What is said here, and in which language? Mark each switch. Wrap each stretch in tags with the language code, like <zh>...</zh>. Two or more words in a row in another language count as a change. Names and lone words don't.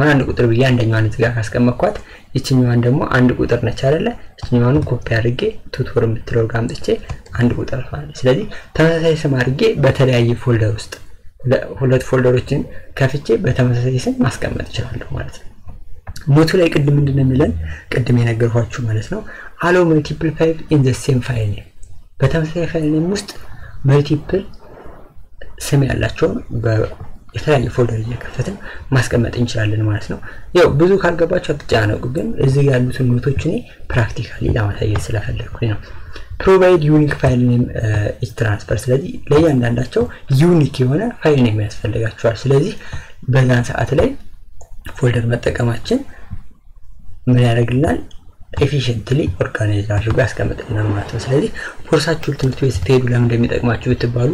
<am>አንድ ቁጥር ብዬ አንደኛዋን እዚህ ጋር ካስቀመጥኳት እቺኛዋን ደግሞ አንድ ቁጥር ነች አይደለ እቺኛዋን ኮፒ አድርጌ ቱቶር የምትለው ጋር አምጥቼ አንድ ቁጥር ማለት ስለዚህ ተመሳሳይ ስም አድርጌ በተለያየ ፎልደር ውስጥ ሁለት ፎልደሮችን ከፍቼ በተመሳሳይ ስም ማስቀመጥ እችላለሁ ማለት ነው ኖቱ ላይ ቅድም ምንድነው የሚለን ቅድም የነገርኳችሁ ማለት ነው</am> <en>allow multiple files in the same file name</en> <am>በተመሳሳይ</am> <en>file name</en> <am>ውስጥ multiple ስም ያላቸው በተለያየ ፎልደር እየከፈትን ማስቀመጥ እንችላለን ማለት ነው ያው ብዙ ካልገባችሁ አትጫነቁ ግን እዚህ ያሉት ኖቶች እኔ ፕራክቲካሊ ለማሳየት ስለፈለኩኝ ነው</am> <en>provide unique file name each transfer</en> <am>ስለዚህ ለእያንዳንዳቸው ዩኒክ የሆነ</am> <en>file name</en> <am>ያስፈልጋቸዋል ስለዚህ በዛን ሰዓት ላይ ፎልደር መጠቀማችን ምን ያደርግልናል</am> <en>efficiently organize</en> <am>አድርጎ ያስቀምጥልናል ማለት ነው ስለዚህ ኮርሳችሁ ትምህርት ቤት ስትሄዱ ለምን እንደሚጠቅማችሁ ብትባሉ</am>